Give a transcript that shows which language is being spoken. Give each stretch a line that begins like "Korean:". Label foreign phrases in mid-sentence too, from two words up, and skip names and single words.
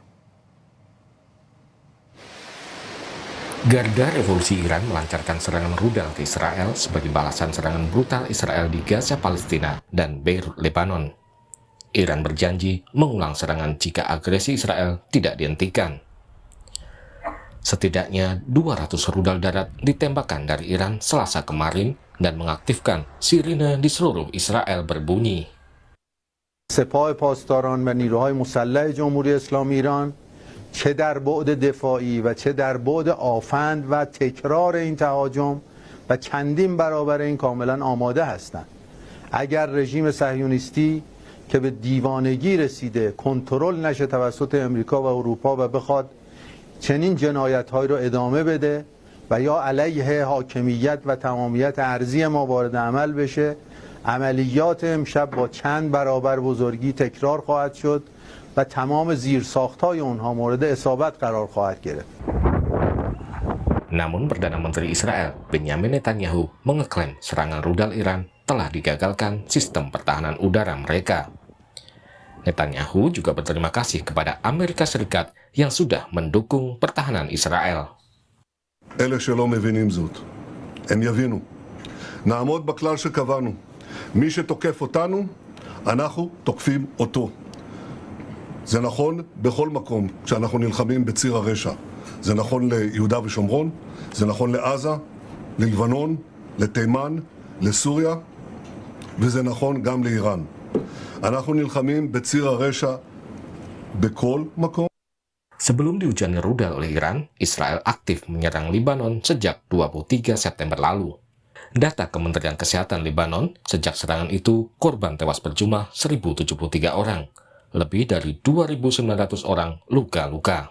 Indonesian: Garda Revolusi Iran melancarkan serangan rudal ke Israel sebagai balasan serangan brutal Israel di Gaza, Palestina, dan Beirut, Lebanon. Iran berjanji mengulang serangan jika agresi Israel tidak dihentikan. Setidaknya 200 rudal darat ditembakkan dari Iran Selasa kemarin dan mengaktifkan sirine di seluruh Israel berbunyi.
Persian: سپاه پاسداران و نیروهای مسلح جمهوری اسلامی ایران چه در بعد دفاعی و چه در بعد آفند و تکرار این تهاجم و چندین برابر این کاملا آماده هستند. اگر رژیم صهیونیستی که به دیوانگی رسیده کنترل نشه توسط امریکا و اروپا و بخواد چنین جنایت‌هایی رو ادامه بده و یا علیه حاکمیت و تمامیت ارضی ما وارد عمل بشه، عملیات امشب با چند برابر بزرگی تکرار خواهد شد و تمام زیرساخت‌های اونها مورد اصابت قرار خواهد گرفت.
Indonesian: Namun Perdana Menteri Israel Benyamin Netanyahu mengeklaim serangan rudal Iran telah digagalkan sistem pertahanan udara mereka. Netanyahu juga berterima kasih kepada Amerika Serikat yang sudah mendukung pertahanan Israel.
Hebrew: אלה שלא מבינים זאת, הם יבינו. נעמוד בכלל שקבענו. מי שתוקף אותנו, אנחנו תוקפים אותו. זה נכון בכל מקום כשאנחנו נלחמים בציר הרשע. זה נכון ליהודה ושומרון, זה נכון לעזה, ללבנון, לתימן, לסוריה, וזה נכון גם לאיראן. אנחנו נלחמים בציר הרשע בכל מקום.
Indonesian: Sebelum dihujani rudal oleh Iran, Israel aktif menyerang Lebanon sejak 23 September lalu. Data Kementerian Kesehatan Lebanon, sejak serangan itu korban tewas berjumlah 1.073 orang, lebih dari 2.900 orang luka-luka.